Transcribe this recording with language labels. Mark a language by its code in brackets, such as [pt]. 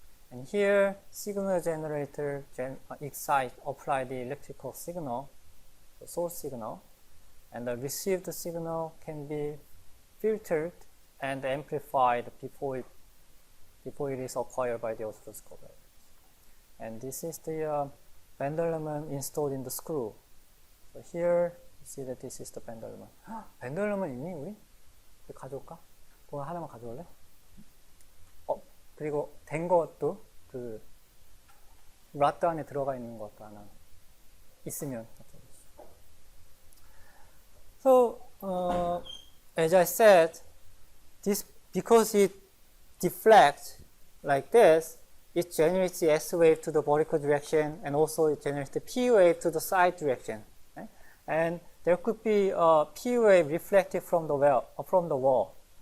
[en] And here, signal generator apply the electrical signal, the source signal, and the received signal can be filtered and amplified before it is acquired by the oscilloscope. And this is the band element installed in the screw. So here, you see that this is the band element. band element [ko] 있니, 우리? 가져올까? 그거 하나만 가져올래? 그리고 된 것도 그 라트 안에 들어가 있는 것도 하나 있으면. [en] So as I said, this because it deflects like this, it generates the S wave to the vertical direction, and also it generates the P wave to the side direction. Right? And there could be a P wave reflected from the wall.